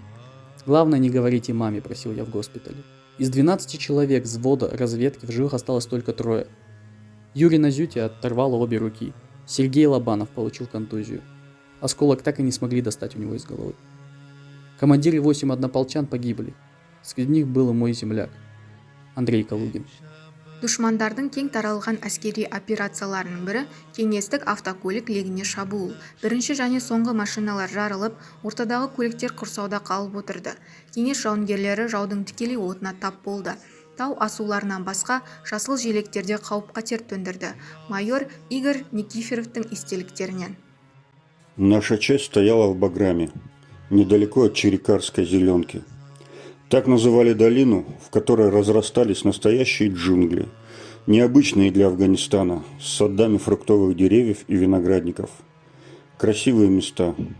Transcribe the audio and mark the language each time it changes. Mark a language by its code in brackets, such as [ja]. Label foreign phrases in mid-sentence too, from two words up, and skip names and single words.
[ru] «Главное, не говорите маме», — просил я в госпитале. Из 12 человек взвода разведки в живых осталось только 3. Юрий Назюти оторвало обе руки. Сергей Лобанов получил контузию. Осколок так и не смогли достать у него из головы. Командир и 8 однополчан погибли. Среди них был и мой земляк, Андрей Калугин. [kk] Дұшмандардың кең таралған әскери операцияларының бірі кеңестік автокөлік легіне шабуыл. Бірінші және соңғы машиналар жарылып, ортадағы көліктер құрсауда қалып отырды. Кеңес жауынгерлері жаудың тікелей отына тап болды. Тау асуларынан басқа жасыл желектерде қауіп-қатер төндірді. Майор Игорь Никифоровтың естеліктерінен. [ru] Наша часть стояла в Баграме, недалеко от Черекарской зеленки. Так называли долину, в которой разрастались настоящие джунгли, необычные для Афганистана, с садами фруктовых деревьев и виноградников. Красивые места.